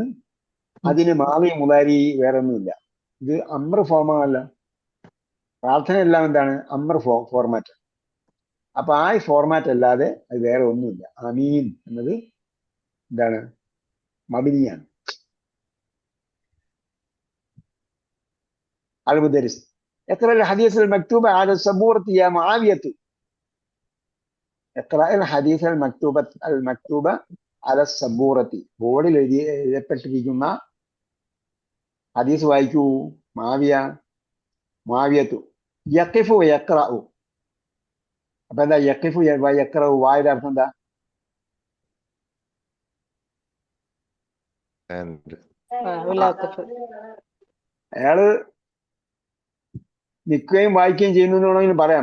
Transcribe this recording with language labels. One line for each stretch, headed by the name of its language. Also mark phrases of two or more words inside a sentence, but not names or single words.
Malayalam: അതിന്
Arabic: ماضي مضارع
Malayalam: വേറെ ഒന്നുമില്ല. ഇത് അമ്ര ഫോമല്ല. പ്രാർത്ഥന എല്ലാം എന്താണ്? അമ്ര ഫോർമാറ്റ്. അപ്പൊ ആ ഫോർമാറ്റ് അല്ലാതെ അത് വേറെ ഒന്നുമില്ല. ആമീൻ എന്നത് എന്താണ്? മബിനിയാണ്.
Arabic: المدرس اقرأ الحديث المكتوب على السبورة يا معاوية. اقرأ الحديث المكتوب على السبورة.
Malayalam: ബോർഡിൽ എഴുതപ്പെട്ടിരിക്കുന്ന ഹദീസ് വായിക്കൂ.
Arabic: معاوية يقف يقرأ.
Malayalam: അപ്പൊ എന്താ
Arabic: يقف يقرأ?
Malayalam: വായുടെ അർത്ഥം എന്താ? അയാള് നിൽക്കുകയും വായിക്കുകയും ചെയ്യുന്നു എന്ന് വേണമെങ്കിൽ പറയാം.